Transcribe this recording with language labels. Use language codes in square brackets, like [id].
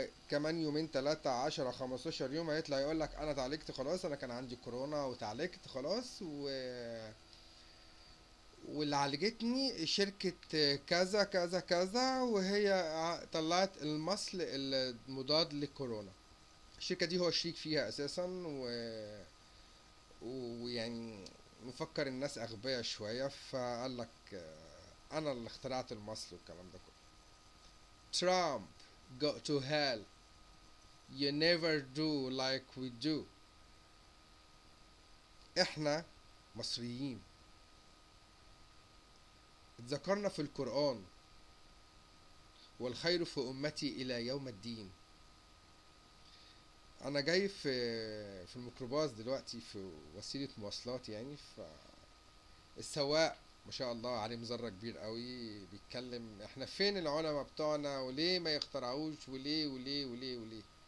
[ar] كمان يومين تلاتة 10 15 يوم هيطلع يقول لك انا اتعالجت خلاص، انا كان عندي كورونا وتعالجت خلاص واللي عالجتني شركة كذا كذا كذا، وهي طلعت المصل المضاد للكورونا. الشركة دي هو شريك فيها أساسا ويعني مفكر الناس أغبياء شوية، فقال لك أنا اللي اخترعت المصل والكلام ده كله. [en] Trump go to hell, you never do like we do. [ar] احنا مصريين اتذكرنا في القرآن والخير في أمتي إلى يوم الدين. انا جاي في الميكروباص دلوقتي في وسيله مواصلات يعني، فالسواق ما شاء الله عليه مزرة كبير قوي بيتكلم احنا فين العلماء بتوعنا وليه ما يخترعوش وليه وليه وليه وليه.